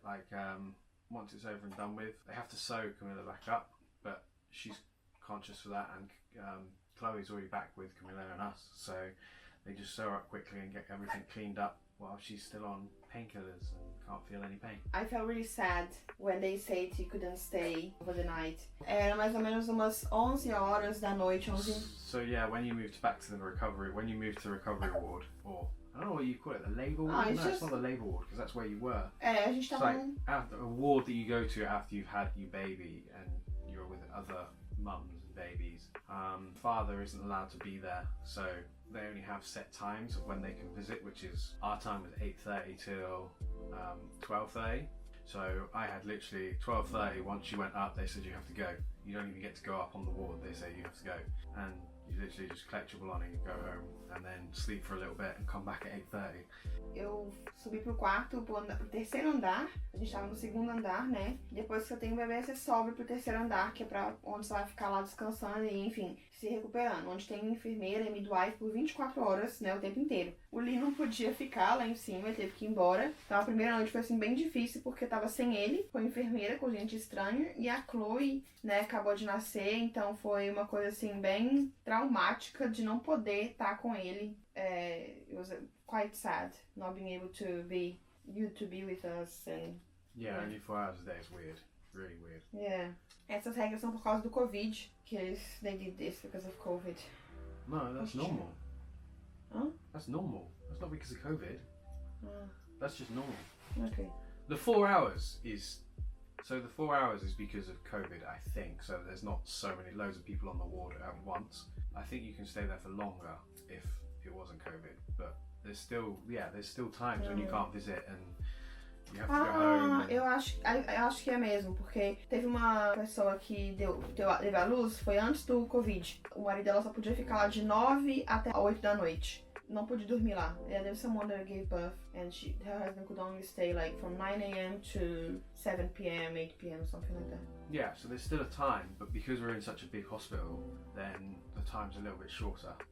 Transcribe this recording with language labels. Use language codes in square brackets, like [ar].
[en] Like, once it's over and done with, they have to sew Camilla back up, but she's conscious for that, and Chloe's already back with Camilla and us, so they just sew her up quickly and get everything cleaned up while she's still on painkillers and can't feel any pain. I felt really sad when they said he couldn't stay over the night. [pt] Era mais ou menos umas 11 horas da noite, 11. [en] So yeah, when you moved back to the recovery ward, or I don't know what you call it, the labour ward? It's not the labour ward, because that's where you were. [pt] A gente [en] It's [pt] tava [en] like after a ward that you go to after you've had your baby and you're with other mums and babies. Father isn't allowed to be there, so they only have set times of when they can visit, which is our time was 8:30 till 12:30. So I had literally 12:30. Once you went up, they said you have to go. You don't even get to go up on the ward. They say you have to go, and you literally just collect your belongings, go home, and then sleep for a little bit and come back at 8:30. [pt] Eu subi pro quarto, pro terceiro andar. A gente tava no segundo andar, né? Depois que eu tenho um bebê, você sobe pro terceiro andar, que é pra onde você vai ficar lá descansando e, enfim, se recuperando. Onde tem enfermeira e midwife por 24 horas, né? O tempo inteiro. O Lee não podia ficar lá em cima, ele teve que ir embora. Então a primeira noite foi, assim, bem difícil, porque tava sem ele, com a enfermeira, com gente estranha. E a Chloe, né, acabou de nascer, então foi uma coisa, assim, bem traumática de não poder estar com ele. [en] It was quite sad not being able to be with us and Yeah, only 4 hours a day is weird. Really weird. [pt] yeah. Essas regras são por causa do Covid, que [en] they did this because of Covid. No, that's normal. Huh? That's normal. That's not because of COVID. That's just normal. Okay. The 4 hours is because of COVID, I think. So there's not loads of people on the ward at once. I think you can stay there for longer if it wasn't COVID, but there's still times when you can't visit and you have to go home. [pt] Eu acho que é mesmo, porque teve uma pessoa que teve a luz, foi antes do Covid. O marido dela só podia ficar lá de 9 até 8 da noite. não pôde dormir lá. [en] Yeah, there was someone that gave birth and her husband could only stay like from 9 a.m. to 7 p.m., 8 p.m., something like that. Yeah, so there's still a time, but because we're in such a big hospital, then the time's a little bit shorter.